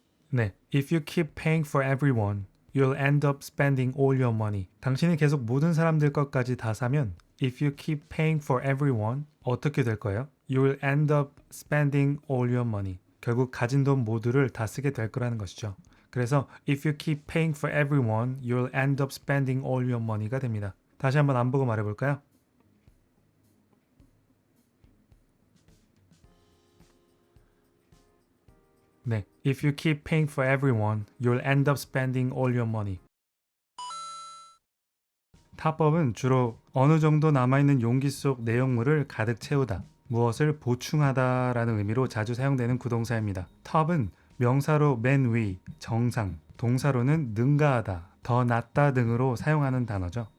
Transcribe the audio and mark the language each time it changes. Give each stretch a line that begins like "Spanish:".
English: 네, if you keep paying for everyone, you'll end up spending all your money.
Korean: 당신이 계속 모든 사람들 것까지 다 사면
English: if you keep paying for everyone,
Korean: 어떻게 될 거예요?
English: You'll end up spending all your money.
Korean: 결국 가진 돈 모두를 다 쓰게 될 거라는 것이죠. 그래서
English: if you keep paying for everyone, you'll end up spending all your money가 됩니다.
Korean: 다시 한번 안 보고 말해볼까요?
English: 네, if you keep paying for everyone, you'll end up spending all your money.
Korean: 타법은 주로 어느 정도 남아있는 용기 속 내용물을 가득 채우다, 무엇을 보충하다 라는 의미로 자주 사용되는 구동사입니다. 탑은 명사로 맨 위, 정상, 동사로는 능가하다, 더 낫다 등으로 사용하는 단어죠.